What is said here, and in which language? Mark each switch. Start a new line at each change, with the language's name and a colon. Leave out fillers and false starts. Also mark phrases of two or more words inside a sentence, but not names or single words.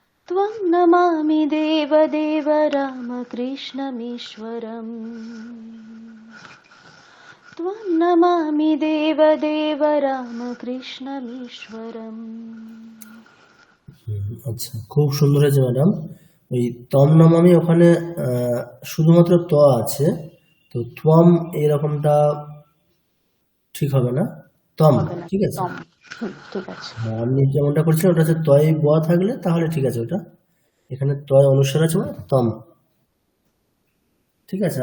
Sanskrit: त्वं नमामि देवदेव रामकृष्णमीश्वरम् त्वं नमामि देवदेव रामकृष्णमीश्वरम्।
Bangla: আচ্ছা, খুব সুন্দর হয়েছে ম্যাডাম। ওই তম নমামি ওখানে শুধুমাত্র ত আছে, তো ত্বম এরকমটা ঠিক হবে না, তম হবে না, ঠিক আছে। তম। ঠিক আছে। হ্যাঁ, আপনি যেমনটা করছেন ওটা হচ্ছে তয় ব থাকলে তাহলে ঠিক আছে, ওটা এখানে তয় অনুসার আছে মানে তম, ঠিক আছে।